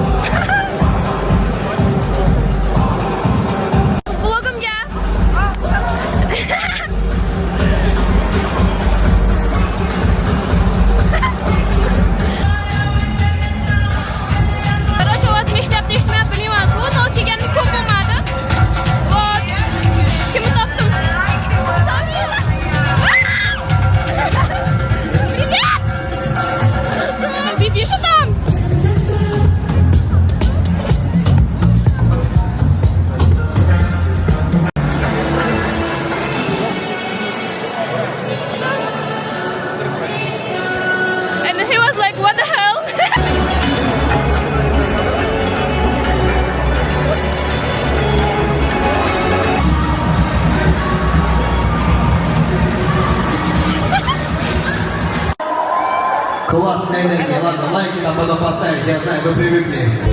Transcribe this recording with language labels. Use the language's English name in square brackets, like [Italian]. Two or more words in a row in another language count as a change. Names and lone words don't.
[Uzbek] Vlogimga. [Russian] Короче, у вас [Uzbek] ishlayapti, ishlayapti, bilmayman. Bu kelganim ko'p bo'lmadi. Вот. Kimni topdim? Samira. [Russian] Привет. Bibi что там? [English] And he was like, what the hell? [Russian] Классная энергия. Ладно, лайки нам потом поставишь, я знаю, вы привыкли.